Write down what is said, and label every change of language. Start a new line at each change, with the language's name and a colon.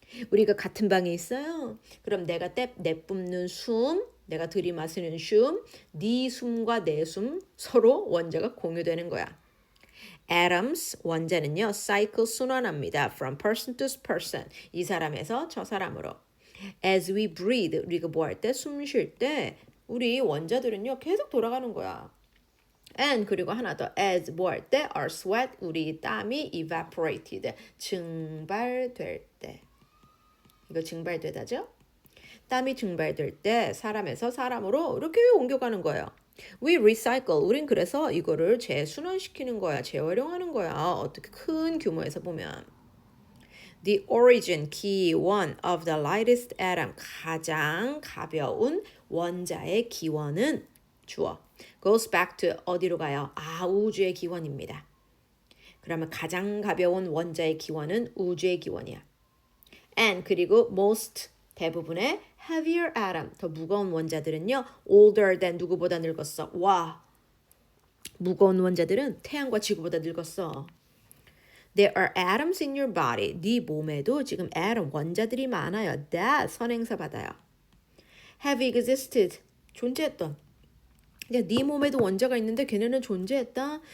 Korean: 우리가 같은 방에 있어요. 그럼 내가 내뿜는 숨 내가 들이마시는 숨, 네 숨과 내 숨 서로 원자가 공유되는 거야. Atoms, 원자는요, cycle 순환합니다.
English: From person to person.
Korean: 이 사람에서 저 사람으로.
English: As we breathe,
Korean: 우리가 뭐 할 때? 숨 쉴 때 우리 원자들은요, 계속 돌아가는 거야. And 그리고 하나 더. As 뭐 할 때?
English: Our sweat, 우리 땀이 evaporated.
Korean: 증발될 때. 이거 증발되다죠? 땀이 증발될 때 사람에서 사람으로 이렇게 옮겨가는 거예요.
English: We recycle.
Korean: 우린 그래서 이거를 재순환시키는 거야. 재활용하는 거야. 어떻게 큰 규모에서 보면.
English: The origin, 기원 of the lightest atom.
Korean: 가장 가벼운 원자의 기원은 주어.
English: Goes back to
Korean: 어디로 가요? 우주의 기원입니다. 그러면 가장 가벼운 원자의 기원은 우주의 기원이야. And 그리고 most 대부분의 heavier atom, 더 무거운 원자들은요.
English: older than
Korean: 누구보다 늙었어. 와, 무거운 원자들은 태양과 지구보다 늙었어.
English: There are atoms in your body.
Korean: 네 몸에도 지금 atom, 원자들이 많아요. that, 선행사 받아요.
English: have existed, 존재했던.
Korean: 그러니까 네 몸에도 원자가 있는데 걔네는 존재했다.